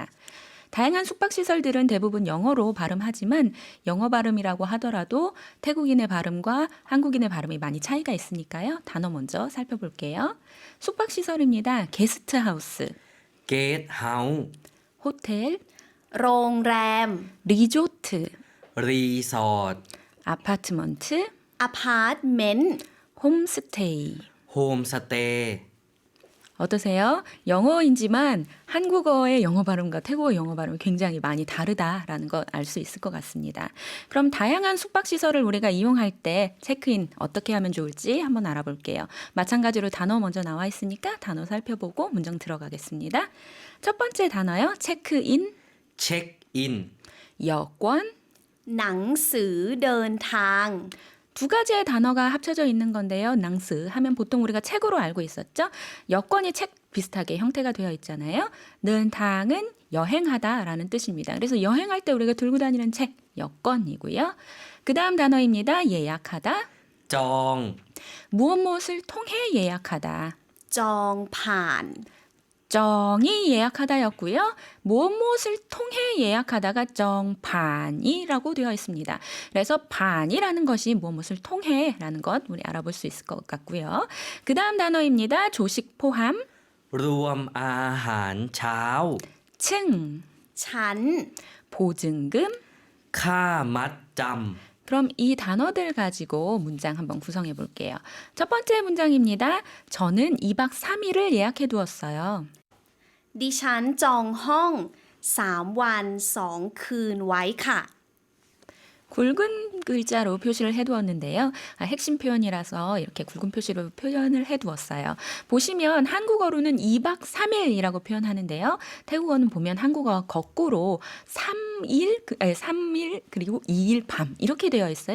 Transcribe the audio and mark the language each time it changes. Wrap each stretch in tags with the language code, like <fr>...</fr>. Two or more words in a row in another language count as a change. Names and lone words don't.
<ko>다양한 숙박시설들은 대부분 영어로 발음하지만 영어 발음이라고 하더라도 태국인의 발음과 한국인의 발음이 많이 차이가 있으니까요. 단어 먼저 살펴볼게요. 숙박시설입니다. 게스트하우스, 게스트하우스, 호텔,</ko> <th>โรงแรม</th> <ko>리조트, 리조트, 아파트먼트,</ko> <th>อพาร์ตเมนต์</th> <ko>홈스테이. 홈스테이. 어떠세요? 영어인지만 한국어의 영어 발음과 태국어 영어 발음이 굉장히 많이 다르다라는 걸 알 수 있을 것 같습니다. 그럼 다양한 숙박시설을 우리가 이용할 때 체크인 어떻게 하면 좋을지 한번 알아볼게요. 마찬가지로 단어 먼저 나와 있으니까 단어 살펴보고 문장 들어가겠습니다. 첫 번째 단어요. 체크인, 체크인, 여권.</ko> <th>หนังสือเดินทาง</th> <ko>두 가지의 단어가 합쳐져 있는 건데요. 낭스 하면 보통 우리가 책으로 알고 있었죠. 여권이 책 비슷하게 형태가 되어 있잖아요. 는탕은 여행하다라는 뜻입니다. 그래서 여행할 때 우리가 들고 다니는 책, 여권이고요. 그 다음 단어입니다. 예약하다. 정, 무엇을 통해 예약하다.</ko> <th>จองผ่าน</th> <ko>정이 예약하다였고요. 무엇을 통해 예약하다가 정반이라고 되어 있습니다. 그래서 반이라는 것이 무엇을 통해라는 것 우리 알아볼 수 있을 것 같고요. 그 다음 단어입니다. 조식 포함,</ko> <th>รวมอาหารเช้า ฉ 층, ัน</th> <ko>보증금.</ko> <th>ค่ามัดจำ</th> <ko>그럼 이 단어들 가지고 문장 한번 구성해 볼게요. 첫 번째 문장입니다. 저는 2박 3일을 예약해 두었어요.</ko> <th>ดิฉันจองห้อง3 วัน 2 คืนไว้ค่ะ</th> <ko>굵은 글자로 표시를 해두었는데요. 핵심 표현이라서 이렇게 굵은 표시로 표현을 해두었어요. 보시면 한국어로는 2박 3일이라고 표현하는데요. 태국어는 보면 한국어 거꾸로 3일 그리고 2일 밤 이렇게 되어 있어요.</ko>